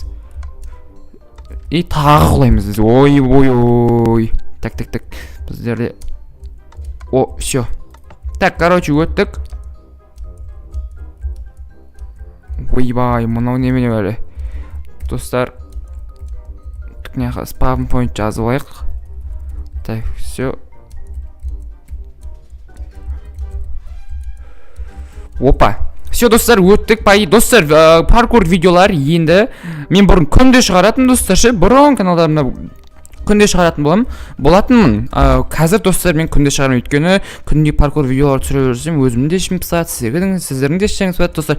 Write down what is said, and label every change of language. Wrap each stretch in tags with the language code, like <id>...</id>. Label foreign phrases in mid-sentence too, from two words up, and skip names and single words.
<kk>И тағы құлаймыз. Ой. Так. Біздерде... О,</kk> <ru>все. Так,</ru> <kk>өттік. Ойбай, мұнау немене бәрі. Достар, спавн point жазып алайық.</kk> <ru>Так, все. Опа. Все,</ru> <kk>достар, өттік. Достар, паркур видеолар енді мен бұрын күнде шығаратын, достар, бұрын каналдарымда күнде шығаратын болатынмын. Қазір достар, мен күнде шығармын, өйткені күнде паркур видеолар түсіре берсем, өзімде ішім пысады, сіздердің де ішіңіз пысады, достар.</kk>